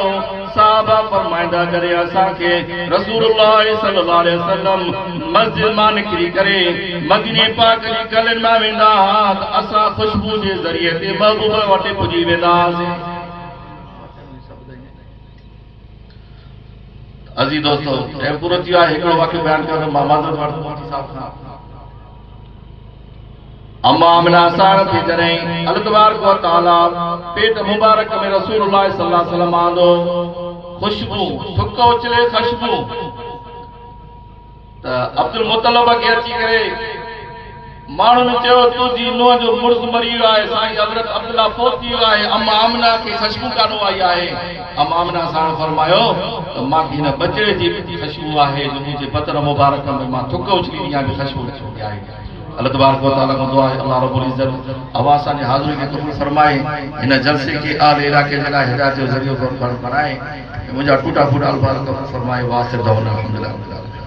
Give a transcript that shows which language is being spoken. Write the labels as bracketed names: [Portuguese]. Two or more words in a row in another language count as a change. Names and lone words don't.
[Sindhi] साहबा फरमाईंदा जॾहिं असांखे [Arabic] رسول الله صلى الله عليه وسلم [Sindhi] मस्जिद मां निकिरी करे मदीने पाक जी गलियुनि मां वेंदा त असां खुशबू जे ज़रिए ते महबूब वटि पुॼी वेंदासीं। अज़ीज़ दोस्तो टाइम पूरो थी वियो आहे। हिकिड़ो वाक़ियो बयानु कयो त मां माज़रत वठंदो मुफ़्ती साहब खां। अम्मा आमिना साहब खे जॾहिं [Arabic] الله تبارك وتعالى [Sindhi] पेट मुबारक में [Arabic] رسول الله صلى الله عليه وسلم [Sindhi] आंदो खुशबू थुक उछले खुशबू त अब्दुल मुतलब खे अची करे माण्हुनि चयो तुंहिंजी नुंहं जो मुड़ुस मरी वियो आहे, साईं हज़रत अब्दुल्ला फोत थी वियो आहे, अम्मा आमिना खे खुशबू काॾो आई आहे? अम्मा आमिना साहब फरमायो त मां हिन बचड़े जी खुशबू आहे जो मुंहिंजे बदन मुबारक में मां थुक उछली ॾियां बि खुशबू निकिरंदी आहे। [Arabic] الله تبارك وتعالى [Sindhi] खां दुआ आहे [Arabic] الله رب العزة [Sindhi] अवां जी हाज़िरी खे क़बूल फरमाए, हिन जलसे खे आल इलाके जे लाइ हिदायत जो ज़रियो बणाए, मुंहिंजा टूटा फूटा अल्फाज़ क़बूल फरमाए। [Arabic] وآخر دعوانا الحمدلله.